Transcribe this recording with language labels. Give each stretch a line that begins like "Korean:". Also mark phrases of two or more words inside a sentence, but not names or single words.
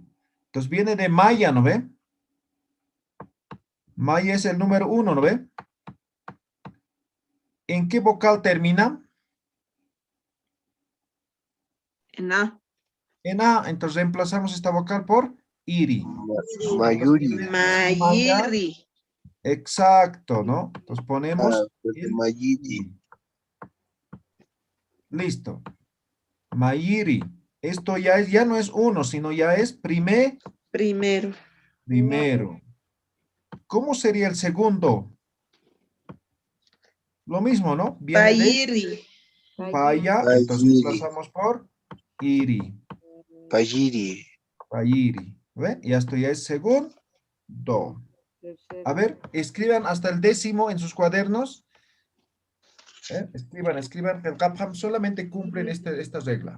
Spanish: Entonces viene de Maya, ¿no ve? Maya es el número 1, ¿no ve? ¿En qué vocal termina? En A. En A. Entonces reemplazamos esta vocal por IRI. Mayuri. Mayiri. Exacto, ¿no? Entonces Ah, ponemos pues el Mayiri. IRI. Listo. Mayiri. Esto ya no es 1, sino ya es Primero. primero. ¿Cómo sería el segundo? Lo mismo, ¿no? Viene de Payiri. Paya, entonces Payiri. reemplazamos por Iri. Payiri. Payiri. ¿Ve? Y esto ya es segundo. A ver, escriban hasta el 10º en sus cuadernos. Escriban que el Gapham solamente cumplen esta regla.